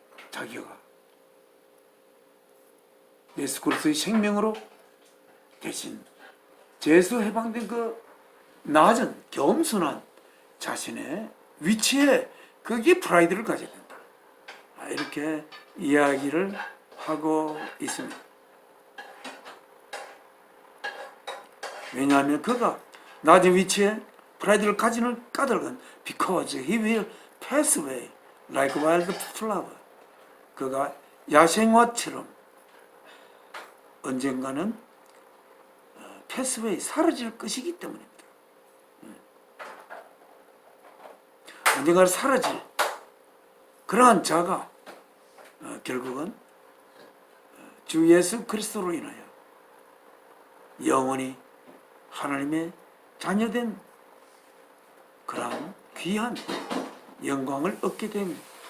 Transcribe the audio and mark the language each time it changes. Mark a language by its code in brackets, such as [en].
[ko] 자기가 예수 그리스도의 생명으로 대신 죄에서 해방된 그 낮은 겸손한 자신의 위치에 거기에 프라이드를 가져야 된다. 이렇게 이야기를 하고 있습니다. 왜냐하면 그가 낮은 위치에 프라이드를 가지는 까닭은 [en] because he will pass away like wild flower. [ko] 그가 야생화처럼 언젠가는 [en] pass away [ko] 사라질 것이기 때문입니다. 언젠가는 사라질 그러한 자가 결국은 주 예수 그리스도로 인하여 영원히 하나님의 자녀된 그러한 귀한 영광을 얻게 됩니다.